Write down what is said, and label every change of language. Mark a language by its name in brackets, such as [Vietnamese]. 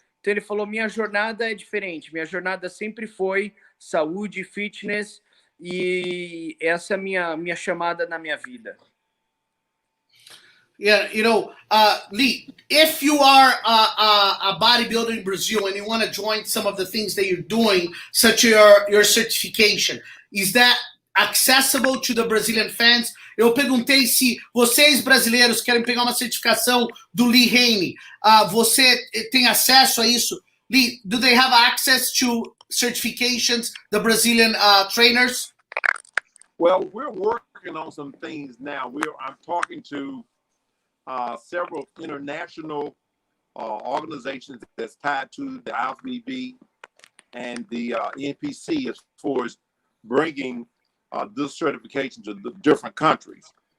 [Portuguese] Então ele falou, minha jornada é diferente, minha jornada sempre foi saúde, fitness, e essa é a minha chamada na minha vida. [English] Yeah, Lee, if you are a bodybuilder in Brazil and you want to join some of the things that you're doing, such as your certification, is that accessible to the Brazilian fans? [Portuguese] Eu perguntei se vocês brasileiros querem pegar uma certificação do Haney. Você tem acesso a isso? [English] Lee, do they have access to certifications, the Brazilian trainers? Well, we're working on some things now. I'm talking to several international organizations that's tied to the IFBB and the NPC as far as bringing this certification to the different countries.